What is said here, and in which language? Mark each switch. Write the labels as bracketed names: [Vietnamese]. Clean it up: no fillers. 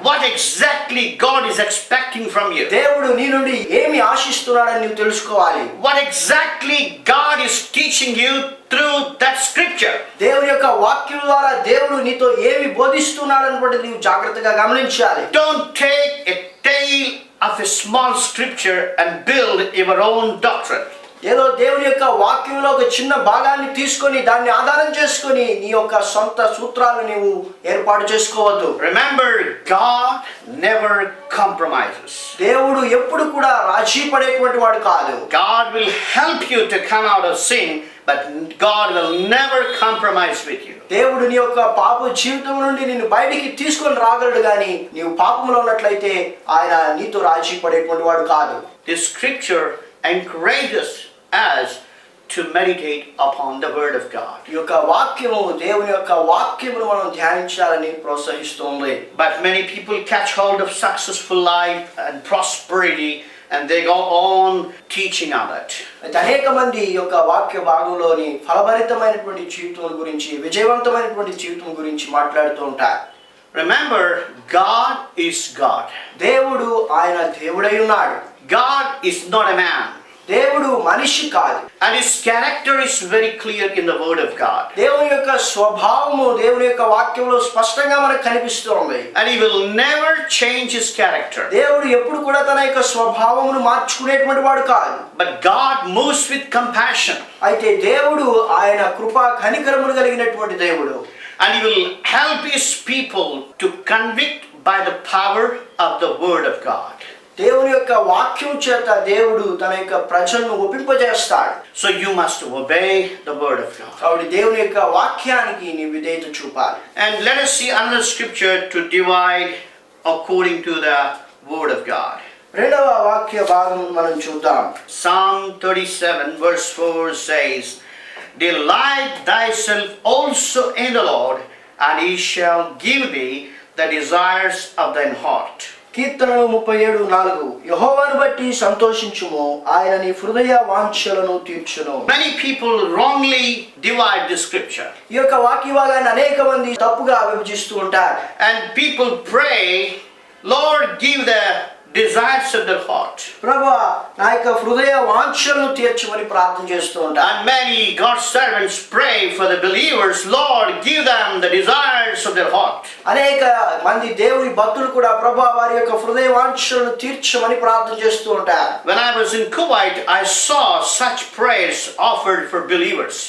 [English] What exactly God is expecting from you. [Telugu] దేవుడు నీ నుండి ఏమి ఆశిస్తున్నాడని నువ్వు తెలుసుకోవాలి. [English] What exactly God is teaching you through that scripture. [Telugu] దేవుని యొక్క వాక్యం ద్వారా దేవుడు నీతో ఏమి బోధిస్తున్నాడన్నది నీవు జాగ్రత్తగా గమనించాలి. [English] Don't take a tale of a small scripture and build your own doctrine. [Telugu] ఏదో దేవుని యొక్క వాక్యంలో ఒక చిన్న భాగాన్ని తీసుకొని దాన్ని ఆధారం చేసుకొని నీ యొక్క సొంత సూత్రాలు నీవు ఏర్పాటు చేసుకోవద్దు. [English] Remember, God never compromises. [Telugu] దేవుడు ఎప్పుడు కూడా రాజీ పడేటువంటి వాడు కాదు. [English] God will help you to come out of sin, but God will never compromise with you. [Telugu] దేవుడు నీ యొక్క పాప జీవితం నుండి నిన్ను బయటికి తీసుకొని రాగలడు కానీ నీవు పాపంలో ఉన్నట్లయితే ఆయన నీతో రాజీ పడేటువంటి వాడు కాదు. [English] This scripture encourages us to meditate upon the word of God. [Telugu] ఈ యొక్క వాక్యము దేవుని యొక్క వాక్యమును మనం ధ్యానించాలని ప్రోత్సహిస్తుంది. [English] But many people catch hold of successful life and prosperity, and they go on teaching on it. [Telugu] అయితే అనేక మంది ఈ యొక్క వాక్య భాగంలోని ఫలభరితమైనటువంటి జీవితం గురించి విజయవంతమైనటువంటి జీవితం గురించి మాట్లాడుతూ ఉంటారు. [English] Remember, God is God. [Telugu] దేవుడు ఆయన దేవుడై ఉన్నాడు. [English] God is not a man. [Telugu] దేవుడు మనిషి కాదు. [English] And his character is very clear in the word of God. [Telugu] దేవుని యొక్క స్వభావము దేవుని యొక్క వాక్యంలో స్పష్టంగా మనకు కనిపిస్తుంది. [English] And he will never change his character. [Telugu] దేవుడు ఎప్పుడు కూడా తన యొక్క స్వభావమును మార్చుకునేటువంటి వాడు కాదు. [English] But God moves with compassion. [Telugu] అయితే దేవుడు ఆయన కృపా కనికరములు కలిగినటువంటి దేవుడు. [English] And he will help his people to convict by the power of the word of God. [Telugu] దేవుని యొక్క వాక్యం చేత దేవుడు తన యొక్క ప్రజలను ఒప్పింపజేస్తాడు. [English] So you must obey the word of God. [Telugu] కాబట్టి దేవుని యొక్క వాక్యానికి నీ విధేయత చూపాలి. [English] And let us see another scripture to divide according to the word of God. [Telugu] రెండవ వాక్య భాగం మనం చూద్దాం. [English] Psalm 37 verse 4 says, Delight thyself also in the Lord, and he shall give thee the desires of thine heart. [Telugu] కీర్తనలు 37:4 యెహోవాను బట్టి సంతోషించుము, ఆయన నీ హృదయ వాంఛలను తీర్చును. [English] Many people wrongly divide this scripture. [Telugu] ఈ యొక్క వాక్య భాగాన్ని అనేక మంది తప్పుగా విభజిస్తూ ఉంటారు. [English] And people pray, Lord, give the desires of their heart. [Telugu] ప్రభువా నా యొక్క హృదయ వాంఛలను తీర్చమని ప్రార్థన చేస్తూ ఉంటారు. [English] And many God's servants pray for the believers, Lord, give them the desires of their heart. [Telugu] అనేక మంది దేవుని భక్తులు కూడా ప్రభువా వారి యొక్క హృదయ వాంఛలను తీర్చమని ప్రార్థన చేస్తూ ఉంటారు. [English] When I was in Kuwait, I saw such prayers offered for believers.